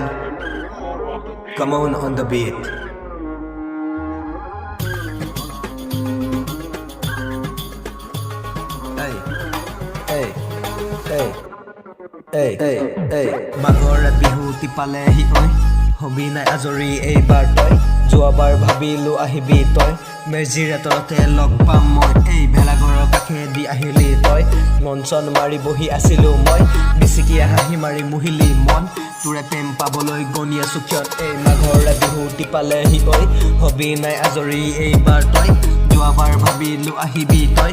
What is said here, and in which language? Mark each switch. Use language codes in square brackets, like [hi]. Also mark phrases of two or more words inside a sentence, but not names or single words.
[en] Come on the beat. [as] মাঘৰে বিহুটি পালেহি ঐ হবি নাই আজৰি এইবাৰ তই যোৱাবাৰ ভাবিলো আহিবি তই মেজিৰ তলতে লগ পাম মই এই ভেলাঘৰৰ কাষেদি আহিলি তই মঞ্চন মাৰি বহি আছিলো মই বিচিকিয়া হাঁহি মাৰি মুহিলি মন তোৰে প্ৰেম পাবলৈ গনি আছো ক্ষণ এই মাঘৰে বিহুটি পালেহি ঐ হবি নাই আজৰি এইবাৰ তই যোৱাবাৰ ভাবিলো আহিবি তই